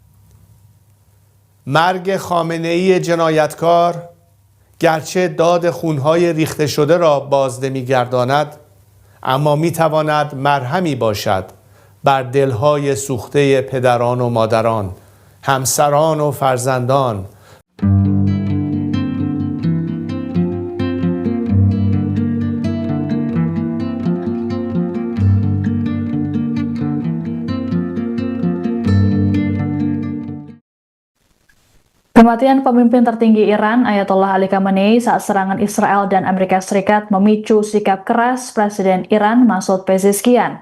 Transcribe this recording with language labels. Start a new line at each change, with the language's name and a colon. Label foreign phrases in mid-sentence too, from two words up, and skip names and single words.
Persian: مرگ خامنه‌ای جنایتکار گرچه داد خونهای ریخته شده را باز نمی‌گرداند، اما می‌تواند مرهمی باشد بر دلهای سوخته پدران و مادران، همسران و فرزندان.
Indonesian: Kematian pemimpin tertinggi Iran, Ayatollah Ali Khamenei, saat serangan Israel dan Amerika Serikat memicu sikap keras Presiden Iran Masoud Pezeshkian.